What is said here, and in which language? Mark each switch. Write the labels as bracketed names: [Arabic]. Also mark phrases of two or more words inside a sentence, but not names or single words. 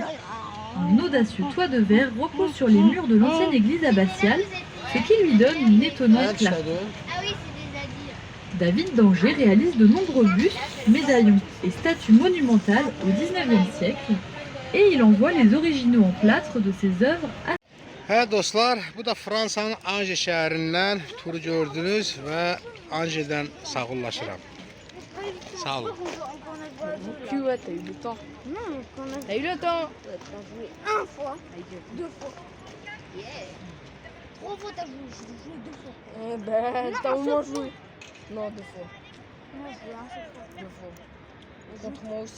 [French] Un audacieux toit de verre repose sur les murs de l'ancienne église abbatiale, ce qui lui donne une étonnante clarté. Ah oui, c'est des adultes. David d'Angers réalise de nombreux bustes, médaillons et statues monumentales au XIXe siècle et il envoie les originaux en plâtre de ses œuvres à... [Azerbaijani] Hə dostlar, bu da Fransanın Anje şəhərindən turu gördünüz və Anjedən sağollaşıram. Sağ olun. [French] Puis ouais, t'as eu le temps. Non, qu'on a T'as eu le temps. joué une fois, deux fois. Trois fois t'as joué, j'ai joué deux fois. Eh ben, Non, t'as au un moins seul joué. Non, deux fois. Moi j'ai joué un seul fois. Deux fois. Contre moi aussi.